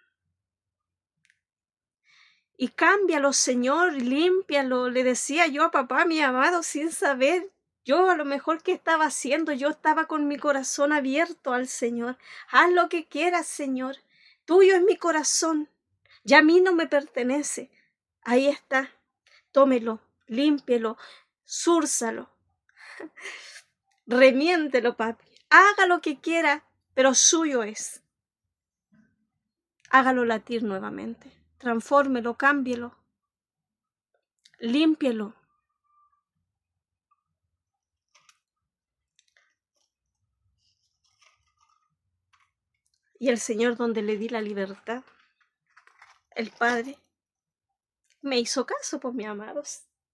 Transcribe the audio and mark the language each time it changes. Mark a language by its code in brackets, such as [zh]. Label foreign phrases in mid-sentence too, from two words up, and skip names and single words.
[es] Y cámbialo, Señor, límpialo. Le decía yo a papá, mi amado, sin saber. Yo a lo mejor qué estaba haciendo, yo estaba con mi corazón abierto al Señor. Haz lo que quieras, Señor. Tuyo es mi corazón. Ya a mí no me pertenece. Ahí está. Tómelo, límpielo, zúrzalo. Remiéntelo, papi. Haga lo que quiera, pero suyo es. Hágalo latir nuevamente. Transfórmelo, cámbielo. Límpielo. Y el Señor, donde le di la libertad, el Padre, me hizo caso, pues, mis amados.